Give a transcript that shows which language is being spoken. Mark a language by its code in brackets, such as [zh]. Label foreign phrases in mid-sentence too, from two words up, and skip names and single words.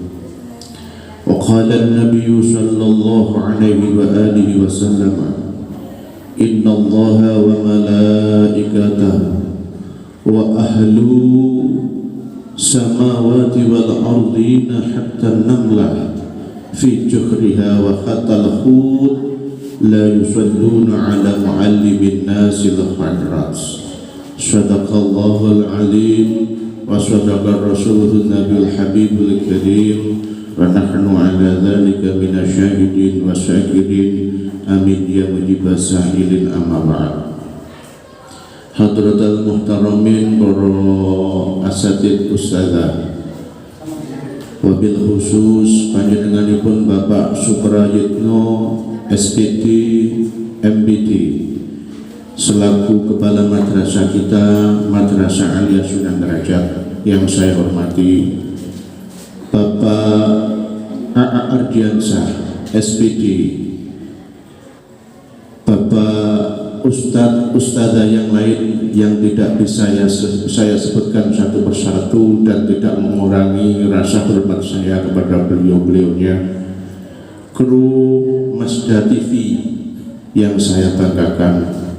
[ar] وقال النبي صلى الله عليه وعلى آله وسلم إن الله وملائكته وأهل السماوات والأرضين حتى النملة في جحرها وحتى الحوت ليصلون على معلمي الناس الخيرات. صدق الله العليم وصدق رسوله النبي الحبيب الكريم ونحن على ذلك من الشاهدين والشاكرين آمين يا مجيب السائلين أما بعد. حضرات المحترمين [id] para asatid ustadzah wabil khusus panjenenganipun Bapak Suprayitno SPD MBD selaku kepala madrasah kita, Madrasah Aliyah Sunan Derajat, yang saya hormati Bapak A.A. Ardiansyah SPD, Bapak Ustadz yang lain yang tidak bisa saya sebutkan satu persatu dan tidak mengurangi rasa hormat saya kepada beliau-beliaunya, kru Masda TV yang saya banggakan.